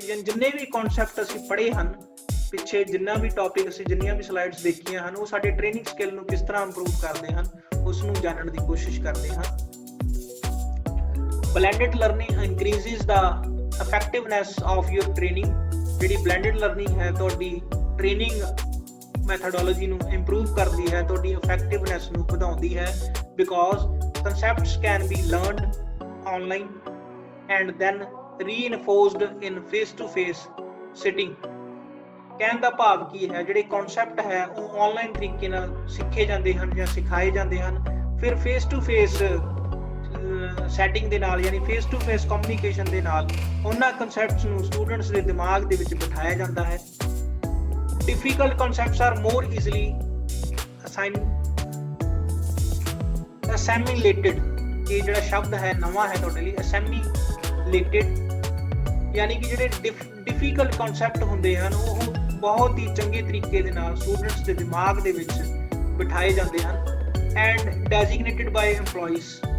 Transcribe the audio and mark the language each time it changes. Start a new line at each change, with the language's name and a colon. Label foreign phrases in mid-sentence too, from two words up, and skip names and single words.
Punjabi: ਜਿੰਨੇ ਵੀ ਕਨਸੈਪਟ ਅਸੀਂ ਪੜ੍ਹੇ ਹਨ ਪਿੱਛੇ, ਜਿੰਨਾ ਵੀ ਟੌਪਿਕ ਅਸੀਂ ਜਿੰਨੀਆਂ ਵੀ ਸਲਾਈਡਸ ਦੇਖੀਆਂ ਹਨ ਉਹ ਸਾਡੇ
English: training skill
Punjabi: ਨੂੰ ਕਿਸ ਤਰ੍ਹਾਂ ਇੰਪਰੂਵ ਕਰਦੇ ਹਨ ਉਸ ਨੂੰ ਜਾਣਨ ਦੀ ਕੋਸ਼ਿਸ਼ ਕਰਦੇ ਹਾਂ।
English: blended learning increases the effectiveness of your training.
Punjabi: ਜਿਹੜੀ
English: blended learning
Punjabi: ਹੈ ਤੁਹਾਡੀ
English: training methodology
Punjabi: ਨੂੰ ਇੰਪਰੂਵ ਕਰਦੀ ਹੈ, ਤੁਹਾਡੀ ਇਫੈਕਟਿਵਨੈਸ ਨੂੰ ਵਧਾਉਂਦੀ ਹੈ।
English: ਬਿਕੋਜ਼ concepts can be learned online and then reinforced in face-to-face sitting।
Punjabi: ਕਹਿਣ ਦਾ ਭਾਵ ਕੀ ਹੈ, ਜਿਹੜੇ ਕਨਸੈਪਟ ਹੈ ਉਹ ਆਨਲਾਈਨ ਤਰੀਕੇ ਨਾਲ ਸਿੱਖੇ ਜਾਂਦੇ ਹਨ ਜਾਂ ਸਿਖਾਏ ਜਾਂਦੇ ਹਨ, ਫਿਰ
English: face to face setting
Punjabi: ਦੇ ਨਾਲ ਯਾਨੀ
English: face to face communication
Punjabi: ਦੇ ਨਾਲ ਉਹਨਾਂ ਕਨਸੈਪਟਸ ਨੂੰ ਸਟੂਡੈਂਟਸ ਦੇ ਦਿਮਾਗ ਦੇ ਵਿੱਚ ਬਿਠਾਇਆ ਜਾਂਦਾ ਹੈ।
English: Difficult concepts are more easily assimilated।
Punjabi: ਇਹ ਜਿਹੜਾ ਸ਼ਬਦ ਹੈ ਨਵਾਂ ਹੈ ਤੁਹਾਡੇ ਲਈ, assimilated, ਯਾਨੀ ਕਿ ਜਿਹੜੇ
English: difficult concept
Punjabi: ਹੁੰਦੇ ਹਨ ਉਹ ਬਹੁਤ ਹੀ ਚੰਗੇ ਤਰੀਕੇ ਦੇ ਨਾਲ ਸਟੂਡੈਂਟਸ ਦੇ ਦਿਮਾਗ ਦੇ ਵਿੱਚ ਬਿਠਾਏ ਜਾਂਦੇ ਹਨ।
English: and designated by EMPLOYEES।